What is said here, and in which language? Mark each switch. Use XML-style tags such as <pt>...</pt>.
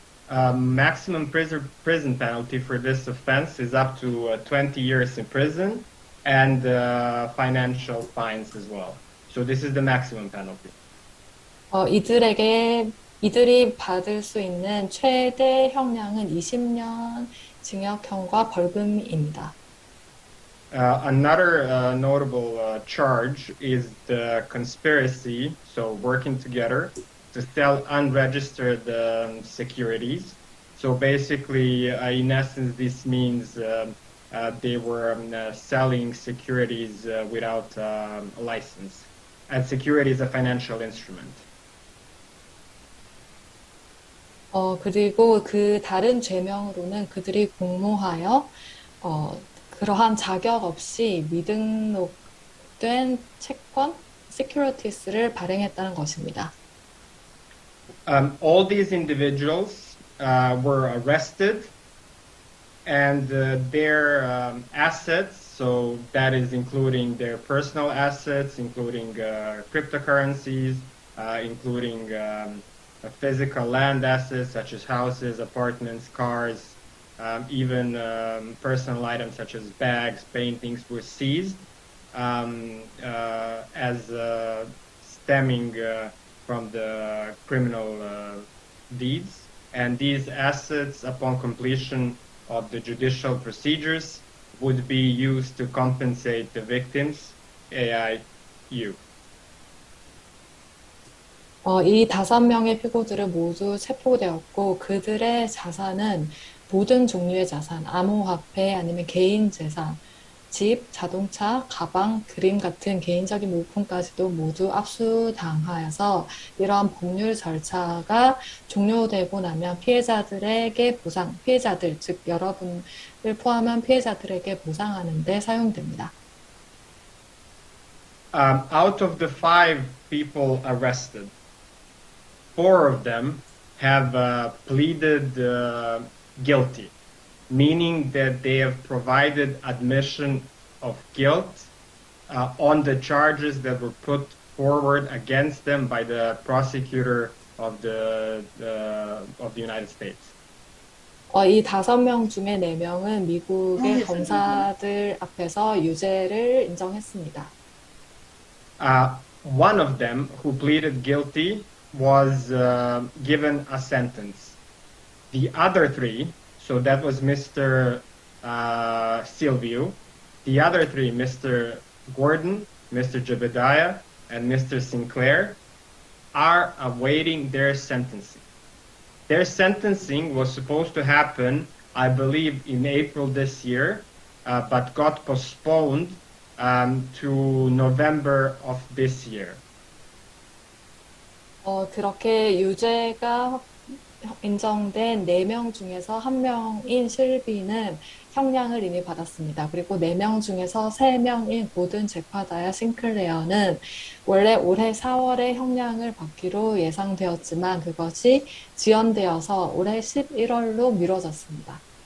<en>Maximum prison penalty for this offense is up to 20 years in prison and financial fines as well. So this is the maximum penalty.</en> <ko>이들이 받을 수 있는 최대 형량은 20년 징역형과 벌금입니다.</ko> <en>Another notable charge is the conspiracy, so working together to sell unregistered securities. So basically, in essence, this means they were selling securities without a license. And security is a financial instrument.</en> <ko>그리고 그 다른 죄명으로는 그들이 공모하여 그러한 자격 없이 미등록된 채권, securities를 발행했다는 것입니다.</ko> <en>All these individuals were arrested, and their assets, so that is including their personal assets, including cryptocurrencies, including physical land assets such as houses, apartments, cars, even personal items such as bags, paintings were seized as stemming from the criminal deeds, and these assets, upon completion of the judicial procedures, would be used to compensate the victims, AIU.</en> <ko>이 5명의 피고들은 모두 체포되었고 그들의 자산은 모든 종류의 자산, 암호화폐 아니면 개인 재산, 집, 자동차, 가방, 그림 같은 개인적인 물품까지도 모두 압수당하여서 이러한 법률 절차가 종료되고 나면 피해자들에게 피해자들, 즉 여러분을 포함한 피해자들에게 보상하는 데 사용됩니다.</ko> <en>Out of the 5 people arrested, 4 of them have pleaded guilty, meaning that they have provided admission of guilt on the charges that were put forward against them by the prosecutor of the United States.</en> <ko>이 5명 중에 4명은 미국의 검사들 앞에서 유죄를 인정했습니다.</ko> <en>One of them who pleaded guilty was given a sentence. The other 3, so that was Mr. Silvio, the other 3, Mr. Gordon, Mr. Jebediah, and Mr. Sinclair, are awaiting their sentencing. Their sentencing was supposed to happen, I believe, in April this year, but got postponed to November of this year.</en> <ko>그렇게 유죄가 인정된 4명 중에서 1명인 실비는 형량을 이미 받았습니다. 그리고 4명 중에서 3명인 고든 제파다야 싱클레어는 원래 올해 4월에 형량을 받기로 예상되었지만 그것이 지연되어서 올해 11월로 미뤄졌습니다.</ko>